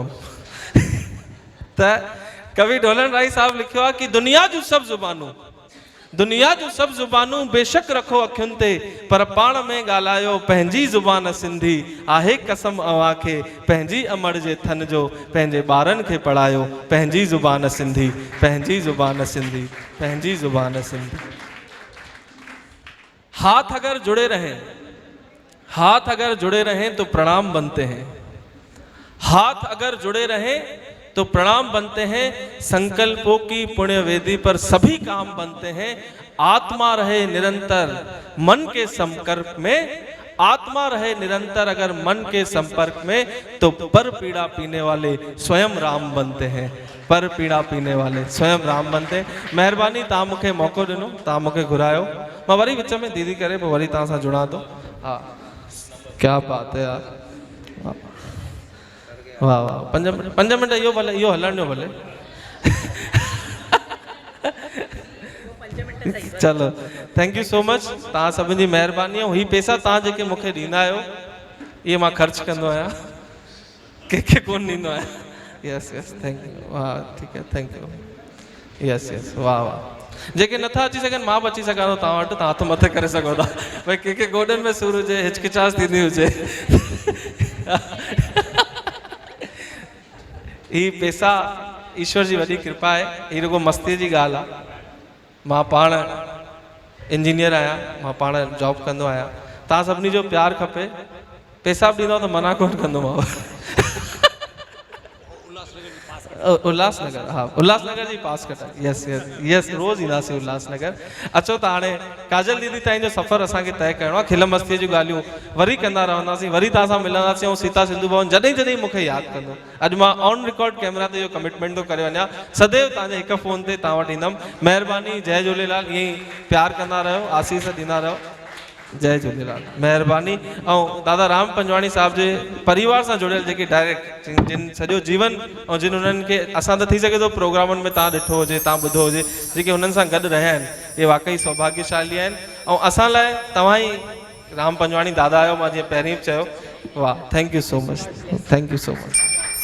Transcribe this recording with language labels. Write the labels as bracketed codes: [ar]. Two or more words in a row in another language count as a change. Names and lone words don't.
[sd] त कवि ढोलण राई साहब लिखियो आहे कि दुनिया जूं सभु ज़ुबानूं बेशक रखो अखियुनि ते, पर पाण में ॻाल्हायो पंहिंजी ज़ुबान सिंधी। आहे कसम अव्हां खे पंहिंजी अमड़ जे थन जो, पंहिंजे ॿारनि खे पढ़ायो पंहिंजी ज़ुबान सिंधी, पंहिंजी ज़ुबान सिंधी, पंहिंजी ज़ुबान सिंधी। [hi] हाथ अगर जुड़े रहें तो प्रणाम बनते हैं। हाथ अगर जुड़े रहें तो प्रणाम बनते हैं। संकल्पों की पुण्य वेदी पर सभी काम बनते हैं। आत्मा रहे निरंतर मन के संपर्क में, आत्मा रहे निरंतर अगर मन के संपर्क में, तो पर पीड़ा पीने वाले स्वयं राम बनते हैं। पर पीड़ा पीने वाले स्वयं राम बनते हैं। [sd] महिरबानी तव्हां मूंखे मौक़ो ॾिनो, तव्हां मूंखे घुरायो, मां वरी विच में दीदी करे पोइ वरी तव्हां सां जुड़ा थो। [hi] हा क्या बात है यार, वाह वाह। [sd] 5 मिंट इहो भले, इहो हलण ॾियो भले। [en] चलो thank you so much, [sd] तव्हां सभिनी जी महिरबानी। ऐं हीअ पैसा तव्हां जेके मूंखे ॾींदा आहियो इहे मां ख़र्चु कंदो आहियां, कंहिंखे कोन ॾींदो आहियां। [en] yes yes thank you. [sd] हा ठीकु आहे, [en] thank you. yes yes वाह वाह। [sd] जेके नथा अची सघनि मां बि अची सघां थो तव्हां वटि, तव्हां हथ मथे करे सघो था। भई कंहिंखे गोॾनि में सूर हुजे, हिचकिचाहट थींदी हुजे, ही पैसा ईश्वर जी वॾी कृपा आहे। ही रुॻो मस्तीअ जी ॻाल्हि आहे। मां पाण इंजीनियर आहियां, मां पाण जॉब कंदो आहियां। तव्हां सभिनी जो प्यार खपे, पैसा बि ॾींदो त मना कोन कंदोमांव। उल्हासनगर, हा उल्हासनगर जी पास कट आहे। [en] yes yes yes, [sd] रोज़ ईंदासीं उल्हासनगर। अचो त हाणे काजल दीदी ताईं जो सफ़र असांखे तय करिणो आहे। खिल मस्तीअ जूं ॻाल्हियूं वरी कंदा रहंदासीं, वरी तव्हां सां मिलंदासीं। ऐं सीता सिंधु भवन जॾहिं जॾहिं मूंखे यादि कंदो, अॼु मां [en] on record [sd] कैमरा ते इहो कमिटमेंट थो करे वञा, सदैव तव्हांजे हिकु फ़ोन ते तव्हां वटि ईंदुमि। महिरबानी, जय झूलेलाल। ईअं ई प्यार कंदा रहियो, आसीस ॾींदा रहियो। जय झूलेलाल, महिरबानी। ऐं दादा राम पंजवाणी साहिब जे परिवार सां जुड़ियल जेके डायरेक्ट जिन सॼो जीवन ऐं जिन उन्हनि खे असां त थी सघे थो प्रोग्रामनि में तव्हां ॾिठो हुजे, तव्हां ॿुधो हुजे, जेके हुननि सां गॾु रहिया आहिनि, इहे वाक़ई सौभाग्यशाली आहिनि। ऐं असां लाइ तव्हां ई राम पंजवाणी दादा आहियो, मां जीअं पहिरीं बि चयो। वाह, [en] thank you so much, thank you so much.